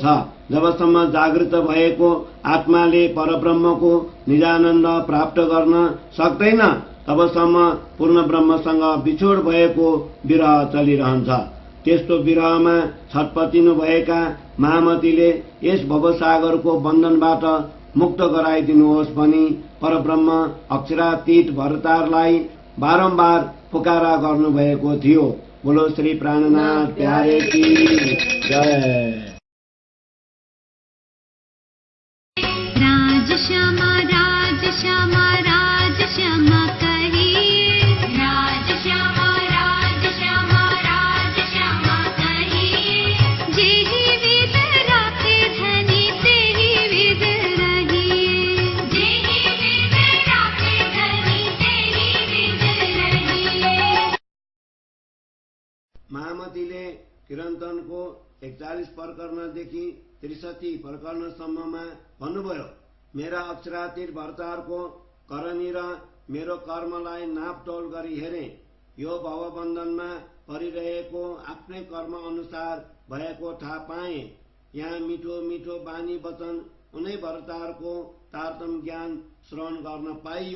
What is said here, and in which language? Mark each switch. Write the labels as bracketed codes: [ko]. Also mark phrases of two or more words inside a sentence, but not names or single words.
[ne] जबसम्म जागृत भएको आत्माले परब्रह्मको निजानन्द प्राप्त गर्न सक्दैन तबसम्म पूर्ण ब्रह्मसँग बिछोड भएको विरह चलिरहन्छ। त्यस्तो विरहमा छटपटिनु भएका महामतीले यस भवसागरको बन्धनबाट मुक्त गराइदिनुहोस् भनी परब्रह्म अक्षरातीत भरतारलाई बारम्बार पुकारा गर्नुभएको थियो। [hi] बोलो श्री प्राणनाथ प्यारे की जय। राज श्यामा राज श्यामा राज श्यामा कहिए, राज श्यामा राज श्यामा राज श्यामा कहिए। जेहि विद राखे धनी तेहि विद रहिए, जेहि विद राखे धनी तेहि विद रहिए। [ne] महामतीले किरन्तनको 41 प्रकरणदेखि 63 प्रकरणसम्ममा भन्नुभयो, मेरा अक्षरातीत भरतारको करनी र मेरो कर्मलाई नापतोल गरी हेरे। यो भवबन्धनमा परिरहेको आफ्नै कर्म अनुसार भएको थाहा पाए। यहाँ मिठो मिठो बानी वचन उनै भरतारको तारतम ज्ञान श्रवण गर्न पाइयो।